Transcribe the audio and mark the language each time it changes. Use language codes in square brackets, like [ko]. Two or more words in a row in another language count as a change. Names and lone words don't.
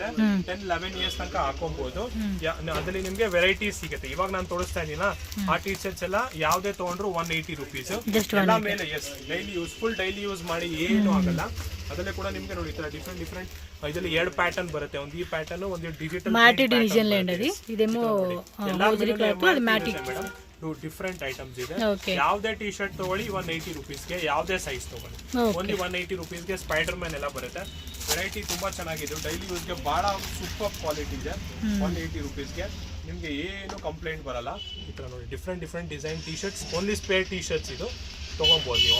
[kn] 10, 11 ಇಯರ್ಸ್ ತನಕ ಹಾಕೊಬಹುದು. ಅದರಲ್ಲಿ ನಿಮ್ಗೆ ವೆರೈಟೀಸ್ ಸಿಗುತ್ತೆ. ಇವಾಗ ನಾನು ತೋರಿಸ್ತಾ ಇದೀನ ಆ ಟಿ ಶರ್ಟ್ಸ್ ಎಲ್ಲ ಯಾವ್ದೇ ತಗೊಂಡ್ರು 180 ರುಪೀಸ್ ಎಲ್ಲ ಮೇಲೆ. [en] yes, daily daily use [kn] ಮಾಡಿ ಏನು ಆಗಲ್ಲ. ಅದಲ್ಲೇ ಕೂಡ ನಿಮ್ಗೆ ನೋಡಿ ಈ ತರ ಡಿಫ್ರೆಂಟ್ ಇದರಲ್ಲಿ 2 ಪ್ಯಾಟರ್ನ್ ಬರುತ್ತೆ. ಒಂದು ಈ ಪ್ಯಾಟರ್ನ್, ಒಂದು ಡಿಜಿಟಲ್ [en] matty design [kn] ಲೇಂಡది. [te] ఇదేమో హోజరీ క్లాత్, అది మ్యాటి. [en] different items [kn] ಇದೆ. ಯಾವ್ದೇ ಟಿ ಶರ್ಟ್ ತಗೊಳ್ಳಿ 180 ರುಪೀಸ್ಗೆ, ಯಾವ್ದೇ ಸೈಜ್ ತಗೊಳ್ಳಿ [en] only 180 rupees. [kn] ಸ್ಪೈಡರ್ ಮ್ಯಾನ್ ಎಲ್ಲ ಬರುತ್ತೆ. ವೆರೈಟಿ ತುಂಬಾ ಚೆನ್ನಾಗಿದೆ, [en] daily use [kn] ಬಹಳ [en] super quality [kn] ಇದೆ. 180 ರುಪೀಸ್ಗೆ ನಿಮ್ಗೆ ಏನು ಕಂಪ್ಲೇಂಟ್ ಬರಲ್ಲ. ಈ ತರ ನೋಡಿ [en] different design T shirts, only spare T shirts [kn] ಇದು ತಗೊಬೋದು ನೀವು.